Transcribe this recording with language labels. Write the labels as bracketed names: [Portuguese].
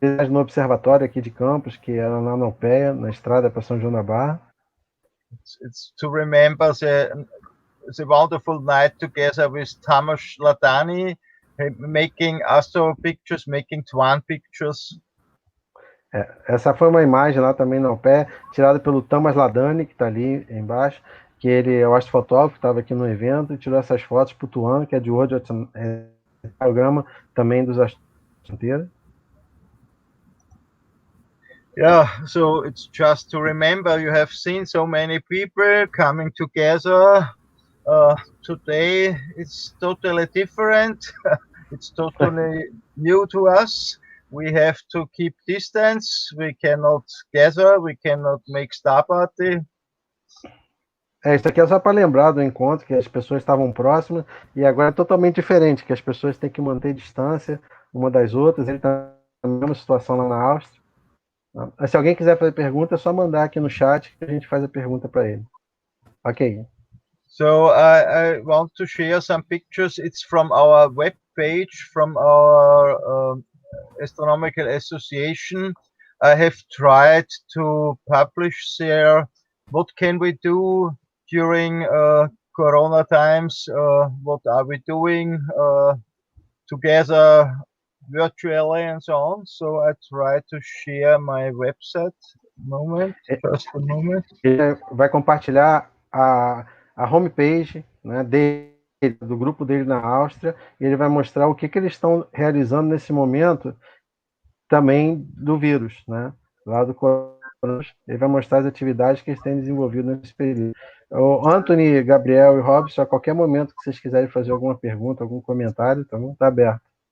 [Portuguese] No observatório aqui de Campos, que era lá na Alpeia, na estrada para São João da Barra. [English] It's to remember the wonderful night together with Tamas Ladani, making astro pictures, making Twan pictures. [Portuguese] Essa foi uma imagem lá também na Alpeia, tirada pelo Tamas Ladani, que está ali embaixo, que ele é o astrofotógrafo que estava aqui no evento, e tirou essas fotos para o Tuan, que é de hoje, programa também dos astronautas. [English] Yeah, so it's just to remember, you have seen so many people coming together. Today it's totally different. It's totally new to us. We have to keep distance. We cannot gather. We cannot make star party. [Portuguese] Isso aqui é só para lembrar do encontro, que as pessoas estavam próximas, e agora é totalmente diferente, que as pessoas têm que manter distância uma das outras. Ele está na mesma situação lá na Áustria. Se alguém quiser fazer pergunta, é só mandar aqui no chat que a gente faz a pergunta para ele. [English] Ok. So I want to share some pictures. It's from our web page, from our Astronomical Association. I have tried to publish there what can we do during Corona times. What are we doing together virtually and so on. So I try to share my website. Just a moment. [Portuguese] Ele vai compartilhar a homepage, né, do grupo dele na Áustria, e ele vai mostrar o que eles estão realizando nesse momento também do vírus, né, lá do coronavírus. Ele vai mostrar as atividades que eles têm desenvolvido nesse período. O Anthony, Gabriel e Robson, a qualquer momento que vocês quiserem fazer alguma pergunta, algum comentário, tá aberto.